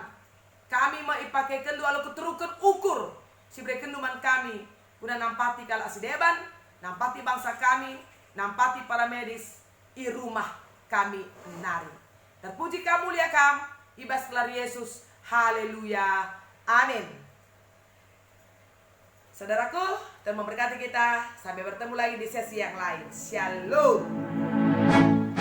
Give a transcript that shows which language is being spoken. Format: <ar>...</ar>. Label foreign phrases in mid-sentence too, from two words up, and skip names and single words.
<btx>Kami maipakai kendu alu keterukan ukur si brekenduman kami, guna nampati kalau si deban, nampati bangsa kami, nampati para medis, i rumah kami nari. Terpuji kamu mulia kam, ibas gelar Yesus, haleluya, amin.</btx> <id>Saudaraku, Tuhan memberkati kita. Sampai bertemu lagi di sesi yang lain. Shalom.</id>